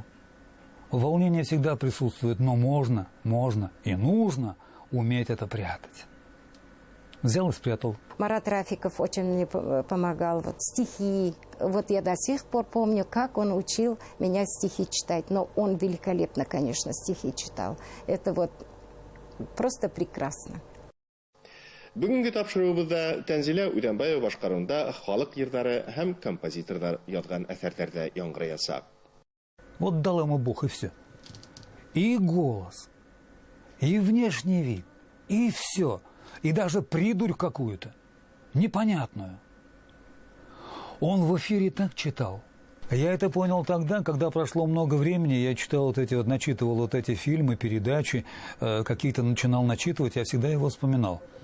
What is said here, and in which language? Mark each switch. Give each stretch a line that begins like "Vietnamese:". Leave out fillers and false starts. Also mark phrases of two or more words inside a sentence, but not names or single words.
Russian: Волнение всегда присутствует, но можно и нужно уметь это прятать. Взял и спрятал. Марат Рафиков очень мне помогал. Вот стихи. Вот я до сих пор помню, как он учил меня стихи читать. Но он великолепно, конечно, стихи читал. Это вот просто прекрасно.
Bashkir: Бүгінгі тапшыруыбызда Тәнзилә Үдәнбаева башкаруында халык йырдары һәм композиторлар язган әсәрләрдә яңгыраясак.
Russian: Вот дал ему Бог, и все. И голос, и внешний вид, и все. И даже придурь какую-то, непонятную. Он в эфире так читал. Я это понял тогда, когда прошло много времени, я читал начитывал вот эти фильмы, передачи, какие-то начинал начитывать, я всегда его вспоминал.